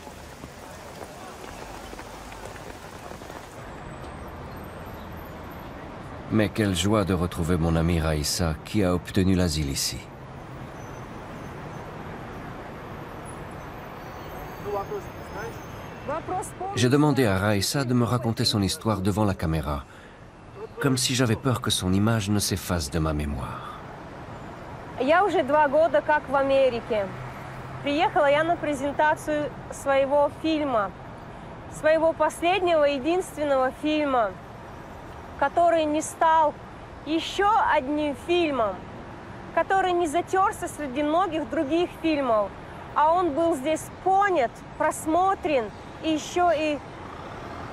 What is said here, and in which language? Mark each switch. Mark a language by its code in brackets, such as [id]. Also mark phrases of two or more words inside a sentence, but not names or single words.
[fr] Mais quelle joie de retrouver mon amie Raïssa qui a obtenu l'asile ici. J'ai demandé à Raïssa de me raconter son histoire devant la caméra, comme si j'avais peur que son image ne s'efface de ma mémoire. [ru] Я уже 2 года как в Америке. Приехала я на презентацию своего фильма, своего последнего, единственного фильма, который не стал еще одним фильмом, который не затерся среди многих других фильмов, а он был здесь понят, просмотрен и еще и обсужден.